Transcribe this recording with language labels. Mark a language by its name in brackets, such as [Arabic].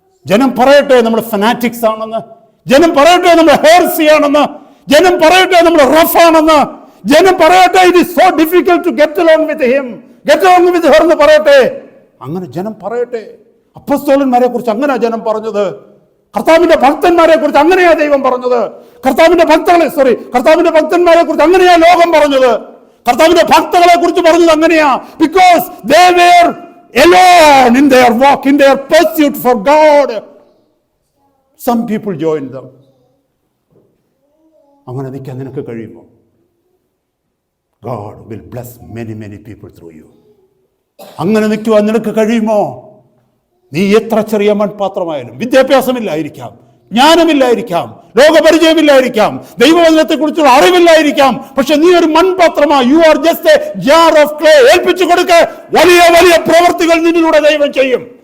[Malayalam] ജനം പറയട്ടെ നമ്മൾ ഫനാറ്റിക്സ് ആണെന്ന്, ജനം പറയട്ടെ നമ്മൾ ഹേർസി ആണെന്ന്, ജനം പറയട്ടെ നമ്മൾ റഫ് ആണെന്ന്, ജനം പറയട്ടെ [English] it is so difficult to get along with him, get along with her [Malayalam] എന്ന് പറയട്ടെ. അങ്ങനെ ജനം പറയട്ടെ. അപ്പോസ്തലന്മാരെ കുറിച്ച് അങ്ങനെയാ ജനം പറഞ്ഞത്. കർത്താവിന്റെ ഭക്തന്മാരെ കുറിച്ച് അങ്ങനെയാ ദൈവം പറഞ്ഞത്. കർത്താവിന്റെ ഭക്തന്മാരെ കുറിച്ച് അങ്ങനെയാ ലോകം പറഞ്ഞത്. കർത്താവിന്റെ ഭക്തകളെ കുറിച്ച് പറഞ്ഞത് അങ്ങനെയാ. [English] Because they were alone in their walk, in their pursuit for God. Some people joined them. [Malayalam] അങ്ങനെ നിൽക്കാൻ നിനക്ക് കഴിയുമോ? [English] God will bless many people through you. [Malayalam] അങ്ങനെ നിൽക്കുവാൻ നിനക്ക് കഴിയുമോ? നീ എത്ര ചെറിയ മൺപാത്രമായാലും, വിദ്യാഭ്യാസമില്ലായിരിക്കാം, ജ്ഞാനമില്ലായിരിക്കാം, ലോകപരിചയമില്ലായിരിക്കാം, ദൈവവചനത്തെക്കുറിച്ചുള്ള അറിവില്ലായിരിക്കാം, പക്ഷെ നീ ഒരു മൺപാത്രമാണ്. [English] You are just a jar of clay. [Malayalam] ഏൽപ്പിച്ചു കൊടുക്ക. വലിയ വലിയ പ്രവൃത്തികൾ നിന്നിലൂടെ ദൈവം ചെയ്യും.